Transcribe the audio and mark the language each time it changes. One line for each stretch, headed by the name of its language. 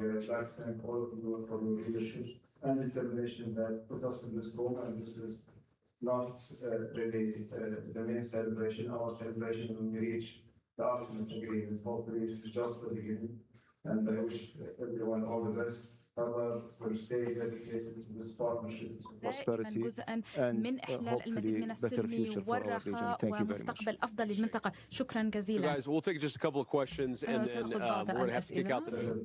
English: I'd like to thank all of you for your leadership and determination that put us in this room, and this is not really the main celebration. Our celebration when we reach the ultimate agreement. Hopefully, this is just the beginning, and I wish everyone all the best. We'll stay dedicated to this partnership.
Arabic: دائما جزءا من إحلال المزيد من السلم والرخاء ومستقبل أفضل للمنطقة. شكرا جزيلا.
English: Guys, we'll take just a couple of questions and then we're going to have to kick out the.